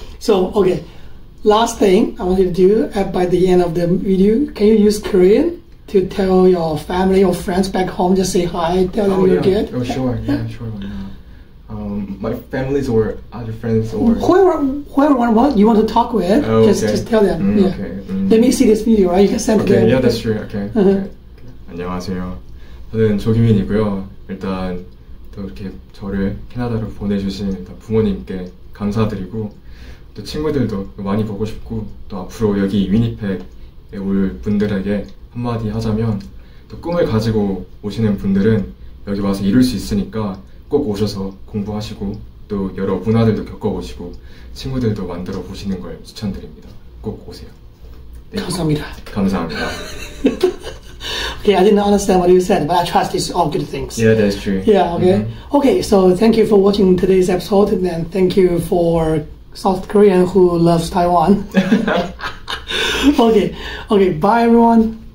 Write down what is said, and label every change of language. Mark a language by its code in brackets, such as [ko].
[en] So last thing I want you to do by the end of the video, can you use Korean to tell your family or friends back home, just say hi, tell them you're good? Oh, sure. Yeah, sure. My families or other friends or whoever you want to talk with, just tell them. Okay. Let me see this video, right? You can send it to them. Yeah, that's true. Okay. [ko] 안녕하세요. 저는 조규민이고요. 일단 또 이렇게 저를 캐나다로 보내주신 부모님께 감사드리고, 또 친구들도 많이 보고 싶고, 또 앞으로 여기 위니펙에 올 분들에게 한마디 하자면, 또 꿈을 가지고 오시는 분들은 여기 와서 이룰 수 있으니까 꼭 오셔서 공부하시고 또 여러 문화들도 겪어보시고 친구들도 만들어 보시는 걸 추천드립니다. 꼭 오세요. 네. 감사합니다. [en] Okay, I didn't understand what you said, but I trust it's all good things. Yeah, that's true. Yeah, okay. Okay, so thank you for watching today's episode, and thank you for South Korean who loves Taiwan. Okay, bye everyone.